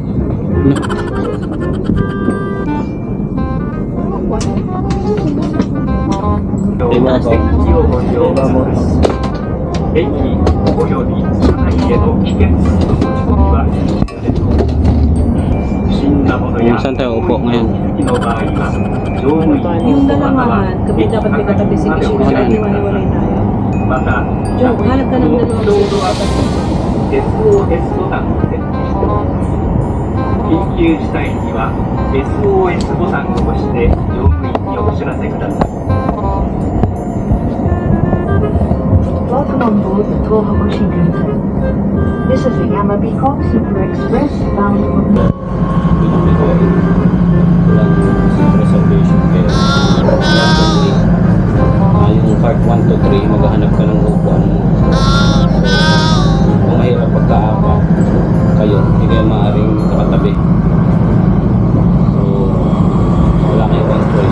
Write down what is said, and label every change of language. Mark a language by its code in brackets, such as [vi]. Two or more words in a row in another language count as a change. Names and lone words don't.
[tl] Wala. Saan tayo upo ngayon? Yung dalawahan, kapag dapat may katabi si Kishi, kasi iwan-iwalay tayo. Joe, hanap ka ng dalawang [ja] SOS ボタンを設置しております。緊急事態には SOS ボタンを押して乗務員にお知らせください。 [en] Welcome on board the Tohoku Shinkansen. This is the Yamabiko Super Express bound for [tl] Walang [en] seat reservation [tl] kaya yung part 1 to 3 maghahanap ka ng upuan mo. Kung mahirap pagkaapa kayo, hindi kayo maaaring nakatabi. So wala kang ibang choice.